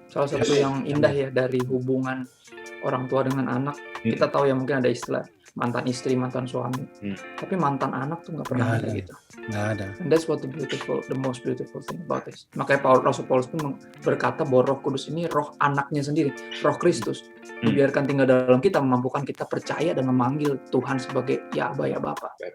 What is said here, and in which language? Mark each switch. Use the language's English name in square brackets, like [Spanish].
[Indonesian] Salah satu yang indah ya dari hubungan orang tua dengan anak, kita tahu ya mungkin ada istilah mantan istri, mantan suami. Tapi mantan anak tuh nggak pernah ada gitu. Nggak ada. [English] And that's what the most beautiful thing about this. [Indonesian] Makanya Rasul Paulus pun berkata bahwa Roh Kudus ini roh anaknya sendiri, Roh Kristus. Dibiarkan tinggal dalam kita, memampukan kita percaya dan memanggil Tuhan sebagai ya Aba, ya Bapa.